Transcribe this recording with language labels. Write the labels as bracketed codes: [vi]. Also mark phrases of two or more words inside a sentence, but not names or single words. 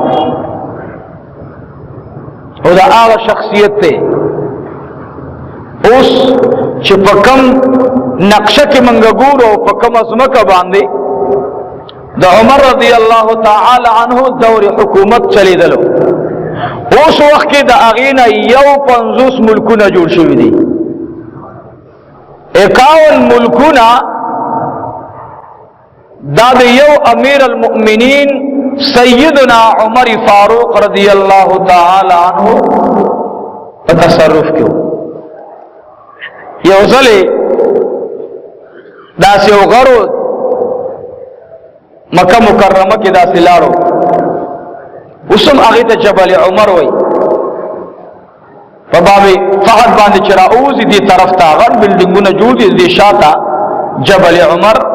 [ps] او دا هغه شخصیت دی اوس چې په کوم نقشه کې موږ ګورو او په کومه ځمکه باندې د عمر [ar] رضی الله تعالی عنہ [ps] دور حکومت چلیدلو. اوس وخت کې د هغې نه 51 ملکونه جوړ شوي دي. 51 ملکونه دا د یو [ar] امیر المؤمنین [ps] سیدنا عمر فاروق [ar] رضی اللہ تعالی عنہ [ps] تصرف کیو یو ځلې داسې وغړو مکه مکرمه کې داسې لاړو اوسم هغې ته جبل عمر وای په باب فهد باندې چې راوځي دې طرف ته غټ بلډینګونه جوړ دي دې شاته جبل عمر